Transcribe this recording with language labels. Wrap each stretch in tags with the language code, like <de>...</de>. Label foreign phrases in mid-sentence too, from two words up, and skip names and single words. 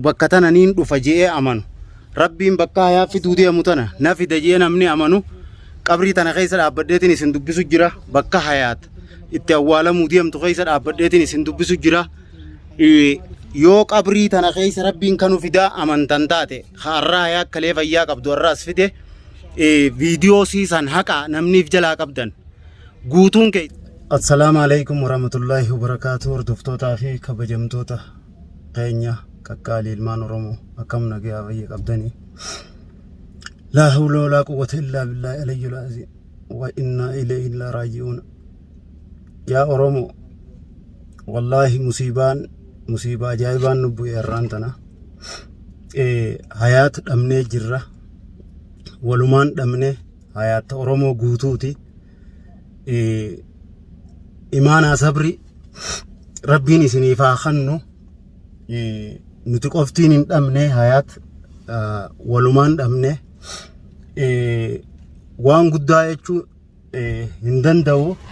<om>bakka tananiin dhufa je'ee amanu rabbiin bakka hayaa fiduu deemu tana na fida je'ee namni amanu qabrii tana keessa dhaabbadheetiin isin dubbisu jira bakka hayaat itti awwaalamuu deemtu keessa dhaabbadheetiin isin dubbisu jira yoo qabrii tana keessa rabbiin kanu fidaa amantan taate har'a hayaa kalee fayyaa qabdu har'as fide video siisan haqa namniif jalaa qabdan guutuun kee.</om> <ar>السلام عليكم ورحمة الله وبركاته.</ar> <om>Hordoftoota fi kabajamtoota keenya qaqqaalii ilmaan Oromoo akkam nagaa fayya qabdanii.</om> <ar>لا حول ولا قوة إلا بالله العلي العظيم وإنا إليه راجعون.</ar> <om>Ya Oromoo wallahi musiibaa ajaa'ibaan nu bu'e irraan tana hayaat dhabnee jirra walumaan dhabnee hayaat Oromoo guutuuti imaanaa sabri rabbiin isiniif haa kennu nuti qoftiin hin dhabne hayaat walumaan dhabne waan guddaa jechuu hin danda'u</om>